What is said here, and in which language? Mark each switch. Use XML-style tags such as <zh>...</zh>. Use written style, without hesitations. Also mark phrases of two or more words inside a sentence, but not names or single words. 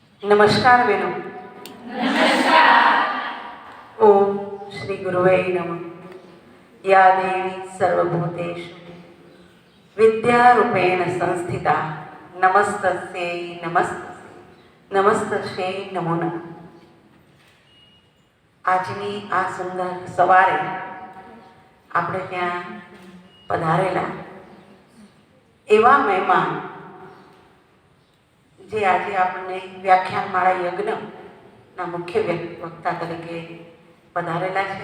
<gu>નમસ્કાર બેનો।</gu> <sa>ओम श्री गुरुवे नमः। या देवी सर्वभूतेषु विद्यारूपेण संस्थिता नमस्तस्यै नमस्तस्यै नमस्तस्यै नमो नमः।</sa> <gu>આજની આ સુંદર સવારે આપણે ત્યાં પધારેલા એવા મહેમાન જે આજે આપણને વ્યાખ્યાનમાળા યજ્ઞના મુખ્ય વક્તા તરીકે પધારેલા છે।</gu>